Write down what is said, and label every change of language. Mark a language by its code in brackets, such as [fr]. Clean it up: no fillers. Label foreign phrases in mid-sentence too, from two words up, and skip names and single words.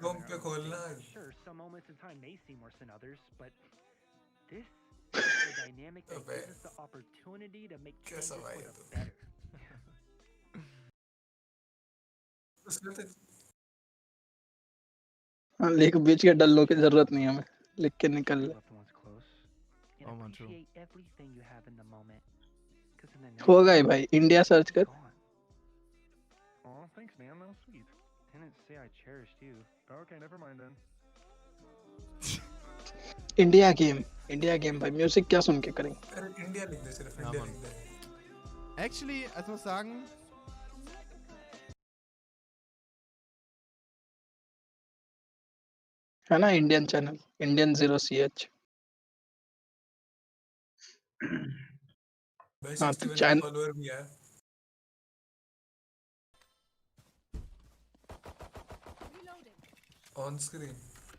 [hi] क्रोम पे खोलना। अबे कैसा भाई है तू? उसमें तो हाँ लिख, बीच के डल्लों की जरूरत नहीं है हमें, लिख के निकल ले। [en] Oh man, true. [hi] होगा ही भाई, इंडिया सर्च कर। [en] Oh, thanks, man. That was sweet. Didn't say I cherished you. Okay, never mind then. [hi] इंडिया गेम भाई, म्यूजिक क्या सुन के करेंगे? अरे इंडिया लिख दे, सिर्फ [de] Ja, [hi] इंडिया [de] Mann. [hi] लिख दे। [en] Actually, [de] ich muss sagen, [hi] है ना [en] Indian channel, [hi] इंडियन 0CH। भाई हाँ तो 61 चैनल फॉलोअर भी है। [en] on screen